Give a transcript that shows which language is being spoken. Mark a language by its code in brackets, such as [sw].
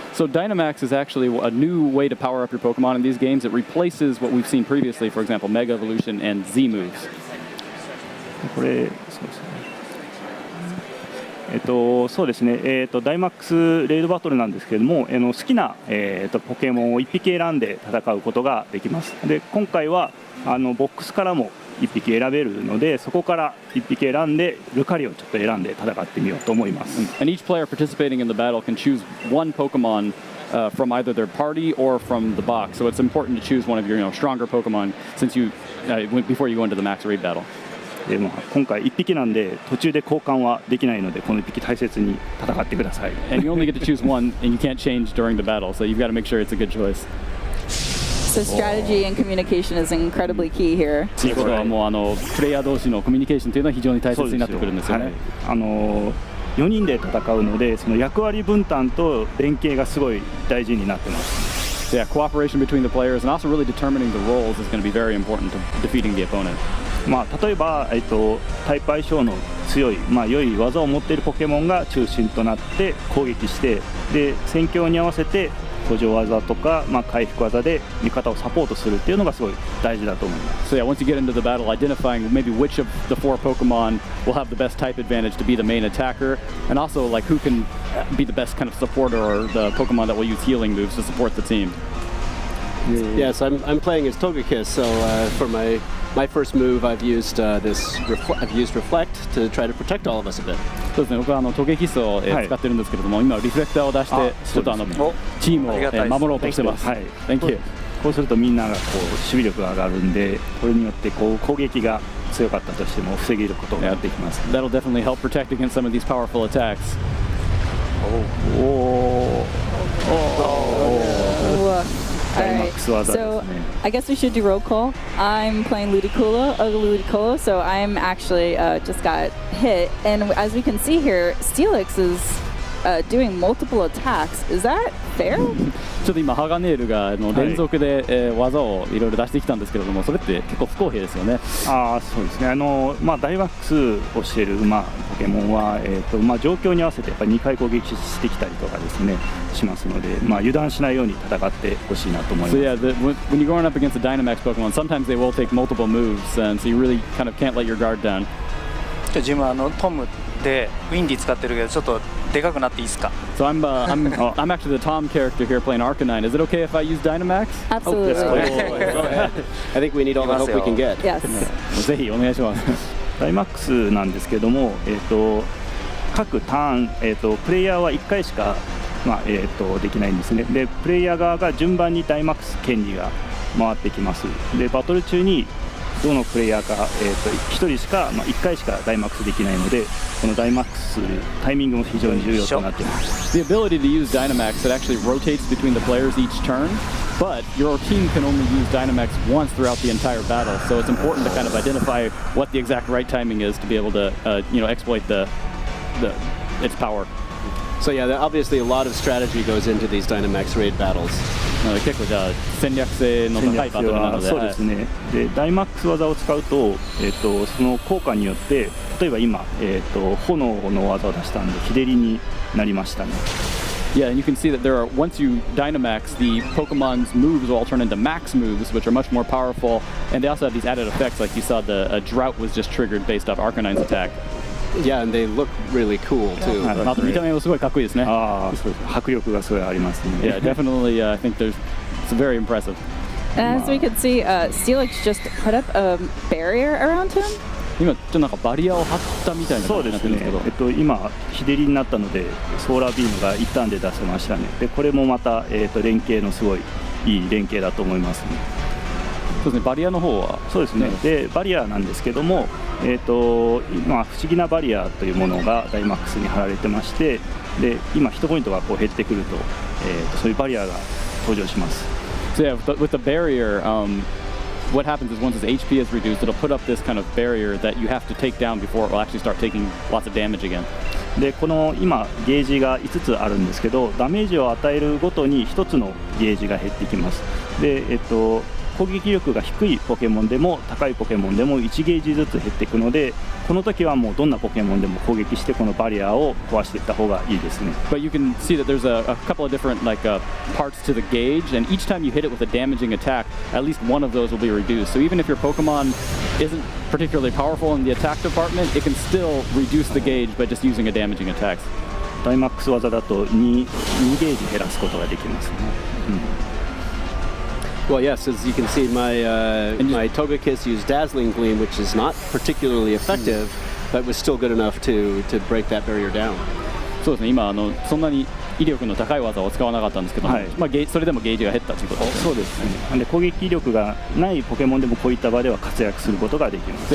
[en] So Dynamax is actually a new way to power up your Pokemon in these games. It replaces what we've seen previously, for example, Mega Evolution and Z moves. [ja] これそうですね。そうですね、ダイマックスレイドバトルなんですけれども、好きな、ポケモンを1匹選んで戦うことができます。で今回はボックスからも1匹選べるので、そこから1匹選んでルカリをちょっと選んで戦ってみようと思います。 [en] And each player participating in the battle can choose one Pokemon from either their party or from the box. So it's important to choose one of your stronger Pokemon since you before you go into the max raid battle. [ja] でも今回1匹なんで途中で交換はできないので、この1匹大切に戦ってください。 [en] And you only get to choose one, and you can't change during the battle, so you've got to make sure it's a good choice. So strategy and communication is incredibly key here. [ja] ということはもうプレイヤー同士のコミュニケーションというのは非常に大切になってくるんですよね。 4人で戦うので、その役割分担と連携がすごい大事になってます。 [en] Yeah, cooperation between the players and also really determining the roles is going to be very important to defeating the opponent. [ja] 例えば、タイプ相性の強い、良い技を持っているポケモンが中心となって攻撃して、で戦況に合わせて補助技とか、回復技で味方をサポートするっていうのがすごい大事だと思います。 [en] So yeah, once you get into the battle, identifying maybe which of the 4 Pokemon will have the best type advantage to be the main attacker, and also like who can be the best kind of supporter or the Pokemon that will use healing moves to support the team. Yes, I'm playing as Togekiss, so for my first move, I've used Reflect to try to protect all of us a bit. [ja] そうですね。僕はトゲキスを使ってるんですけれども、今リフレクターを出してちょっとチームを守ろうとしてます。はい。 [en] Thank you. [ja] こうするとみんなが守備力が上がるんで、これによって攻撃が強かったとしても防げることができます。 [en] That'll definitely help protect against some of these powerful attacks. All right, so I guess we should do roll call. I'm playing Ludicolo, so I'm actually just got hit. And as we can see here, Steelix is doing multiple attacks. Is that fair? [ja] ちょっと今ハガネールが連続で技をいろいろ出してきたんですけれども、それって結構不公平ですよね。そうですね。ダイマックスをしているポケモンは状況に合わせてやっぱり2回攻撃してきたりとかですねしますので、油断しないように戦ってほしいなと思います。 [en] So yeah, when you're going up against a Dynamax Pokemon, sometimes they will take multiple moves, and so you really kind of can't let your guard down. [ja] 自分はトムでウィンディ使ってるけどちょっとでかくなっていいですか？ [en] So I'm actually the Tom character here playing Arcanine. Is it okay if I use Dynamax? Absolutely. Go ahead. I think we need all the help we can get. Yes. [ja] ぜひお願いします。ダイマックスなんですけども、各ターン、プレイヤーは1回しかできないんですね。でプレイヤー側が順番にダイマックス権利が回ってきます。でバトル中にどのプレイヤーか、1人しか、1回しかダイマックスできないので、このダイマックスタイミングも非常に重要となっています。 [en] The ability to use Dynamax, it actually rotates between the players each turn, but your team can only use Dynamax once throughout the entire battle, so it's important to kind of identify what the exact right timing is to be able to exploit its power. So yeah, obviously a lot of strategy goes into these Dynamax raid battles. [ja] 結構じゃあ戦略性の高いバトルなので、そうですね。でダイマックス技を使うと、その効果によって例えば今、炎の技を出したんで日照りになりましたね。 [en] Yeah, and you can see that once you Dynamax, the Pokemon's moves will all turn into max moves, which are much more powerful, and they also have these added effects, like you saw the drought was just triggered based off Arcanine's attack. Yeah, and they look really cool too. [ja] あと見た目もすごいかっこいいですね。そうです。迫力がすごいありますね。 [en] Yeah, definitely. I think it's very impressive. And as we can see, Steelix just put up a barrier around him. [ja] 今ちょっとなんかバリアを張ったみたいな感じになってるんですけど、今日照りになったのでソーラービームが一旦で出せましたね。でこれもまた、連携のすごいいい連携だと思いますね。そうですね。バリアの方はそうですね。でバリアなんですけども、今不思議なバリアというものがダイマックスに貼られてまして、で今ヒットポイントがこう減ってくると、そういうバリアが登場します。 [en] So yeah, with the barrier, what happens is once its HP is reduced, it'll put up this kind of barrier that you have to take down before it will actually start taking lots of damage again. [ja] でこの今ゲージが5つあるんですけど、ダメージを与えるごとに1つのゲージが減ってきます。で攻撃力が低いポケモンでも高いポケモンでも1ゲージずつ減っていくので、この時はもうどんなポケモンでも攻撃してこのバリアを壊していった方がいいですね。 [en] But you can see that there's a couple of different parts to the gauge, and each time you hit it with a damaging attack, at least one of those will be reduced. So even if your Pokemon isn't particularly powerful in the attack department, it can still reduce the gauge by just using a damaging attack. [ja] ダイマックス技だと2ゲージ減らすことができますね。 [en] Well, yes, as you can see, my Togekiss used Dazzling Gleam, which is not particularly effective, but was still good enough to break that barrier down. [ja] そうですね。今そんなに威力の高い技を使わなかったんですけども、それでもゲージが減ったということです。そうですね。で攻撃力がないポケモンでもこういった場では活躍することができます。